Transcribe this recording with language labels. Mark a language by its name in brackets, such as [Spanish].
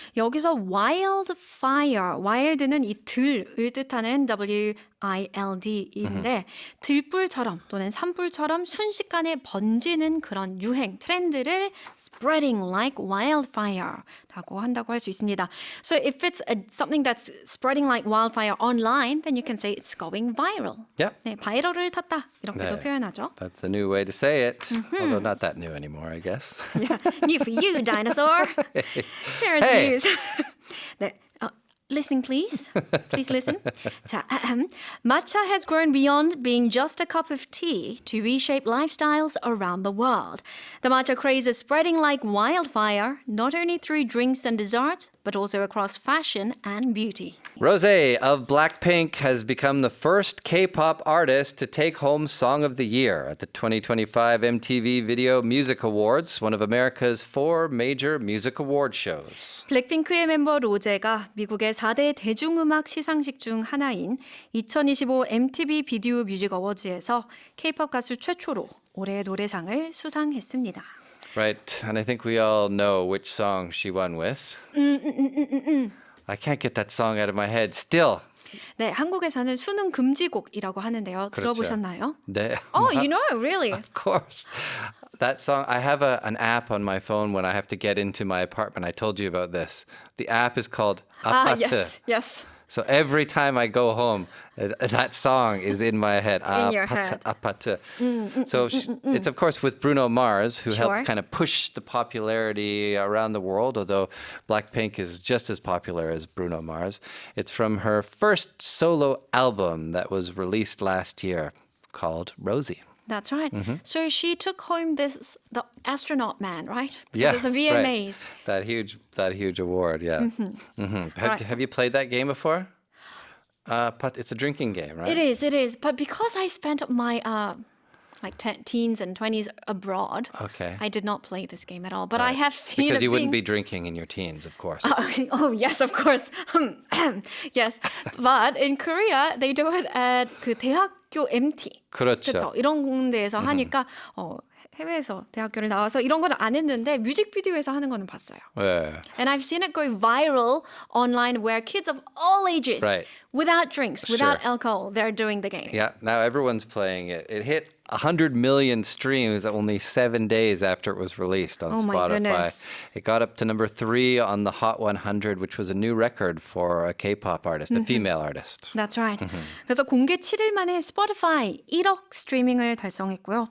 [Korean] 여기서 wildfire, wild는 이 들을 뜻하는 WILD인데 들불처럼 또는 산불처럼 순식간에 번지는 그런 유행, 트렌드를 [English] spreading like wildfire [Korean] 라고 한다고 할 수 있습니다. [English] So if it's something that's spreading like wildfire online, then you can say it's going viral. Yeah. [Korean] 네, 바이럴을 탔다 이렇게도 네. 표현하죠. [English] That's a new way to say it. Although not that new anymore, I guess. Yeah. New for you, dinosaur. Here's Hey. news. 네, listening, please. Please listen. 자, matcha has grown beyond being just a cup of tea to reshape lifestyles around the world. The matcha craze is spreading like wildfire, not only through drinks and desserts, but also across fashion and beauty. Rosé of Blackpink has become the first K-pop artist to take home Song of the Year at the 2025 MTV Video Music Awards, one of America's 4 major music award shows. [Korean] 블랙핑크의 멤버 로제가 미국의 4대 대중음악 시상식 중 하나인 2025 MTV 비디오 뮤직 어워즈에서 K-pop 가수 최초로 올해의 노래상을 수상했습니다. [English] Right, and I think we all know which song she won with. I can't get that song out of my head still. [Korean] 네, 한국에서는 수능 금지곡이라고 하는데요. 그렇죠. 들어보셨나요? 네. [English] Oh, you know, really? Of course. That song, I have an app on my phone when I have to get into my apartment. I told you about this. The app is called Apate. yes. So every time I go home, that song is in my head. In your head. Apate. So it's, of course, with Bruno Mars, who Sure. helped kind of push the popularity around the world, although Blackpink is just as popular as Bruno Mars. It's from her first solo album that was released last year called Rosé. That's right. So she took home the astronaut man, right? Yeah, The VMAs. Right. That huge award, yeah. Right. Have you played that game before? It's a drinking game, right? It is. But because I spent my teens and 20s abroad, Okay. I did not play this game at all. But I have seen Because it you wouldn't be being... drinking in your teens, of course. Oh, yes, of course. Yes. But in Korea, they do it at [Korean] 그 대학교 [English] MT. [Korean] 그렇죠. 그렇죠. 이런 데에서 하니까 해외에서 대학교를 나와서 이런 건 안 했는데 뮤직비디오에서 하는 거는 봤어요. [English] Yeah. And I've seen it go viral online where kids of all ages, Right. without drinks, without Sure. alcohol, they're doing the game. Yeah, now everyone's playing it. It hit 100 million streams only 7 days after it was released on Oh my Spotify. goodness. It got up to number 3 on the Hot 100, which was a new record for a K-pop artist, a female artist. That's right. [Korean] 그래서 공개 7일 만에 스포티파이 1억 스트리밍을 달성했고요.